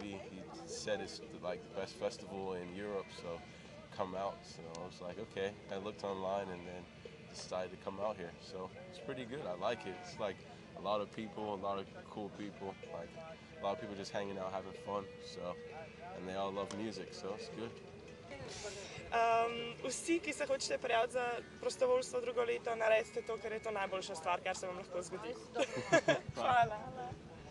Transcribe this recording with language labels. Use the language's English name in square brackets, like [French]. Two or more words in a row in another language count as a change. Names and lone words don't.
[English] He said it's like the best festival in Europe, so come out. So I was like, okay. I looked online and then decided to come out here. So it's pretty good. I like it. It's like a lot of people, a lot of cool people, like a lot of people just hanging out, having fun. So, and they all love music, so it's good. [Slovenian] Vsi, ki se hočete prijaviti za prostovoljstvo drugo leto, naredite to, ker je to najboljša stvar, kar se vam lahko zgodi. Hvala.